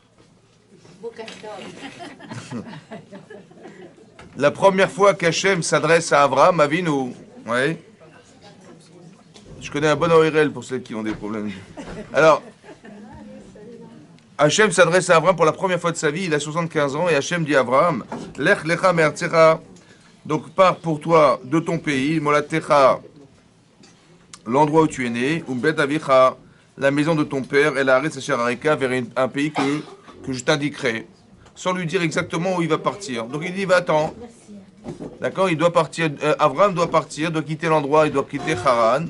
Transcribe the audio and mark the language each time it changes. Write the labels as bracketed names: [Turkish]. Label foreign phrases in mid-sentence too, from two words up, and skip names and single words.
[French] La première fois qu'Hachem s'adresse à Abraham, Avinu, oui. Je connais un bon ORL pour ceux qui ont des problèmes. Alors, Hachem s'adresse à Abraham pour la première fois de sa vie, il a 75 ans, et Hachem dit à Abraham, [Hebrew] לך לך מארצך, [French] donc pars pour toi de ton pays, Molatecha, l'endroit où tu es né, [Hebrew] ומבית אביך, [French] la maison de ton père, et [Hebrew] אל הארץ אשר אראך, [French] vers un pays que je t'indiquerai, sans lui dire exactement où il va partir. Donc il dit, va-t'en. D'accord, il doit partir, Abraham doit partir, doit quitter l'endroit, il doit quitter Haran.